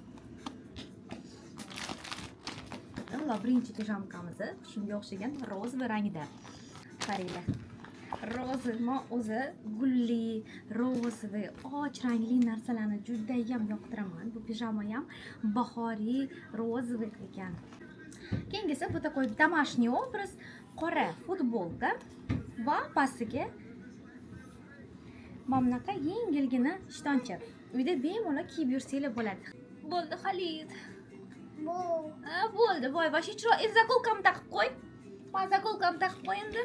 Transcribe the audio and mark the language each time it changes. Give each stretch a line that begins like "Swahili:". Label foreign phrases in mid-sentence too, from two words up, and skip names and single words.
Uzbek: Va birinchi pijamkamiz shunga o'xshagan roza rangda. Qaranglar. Roza, men o'zi gulli, roza, och rangli narsalarni juda ham yoqtiraman. Bu pijama ham bahoriy roza ekan. Keyingisi bu
Russian: такой домашний образ,
Uzbek: qora futbolka va pastiga mana bunaqa yengilgina shtoncha. Uyda bemalol kiyib yursanglar bo'ladi. Bo'ldi, Xalid. Bo'ldi, voy, vashi chiroyli. Zakolkam taqib qo'y. Men zakolkam taqib qo'y endi.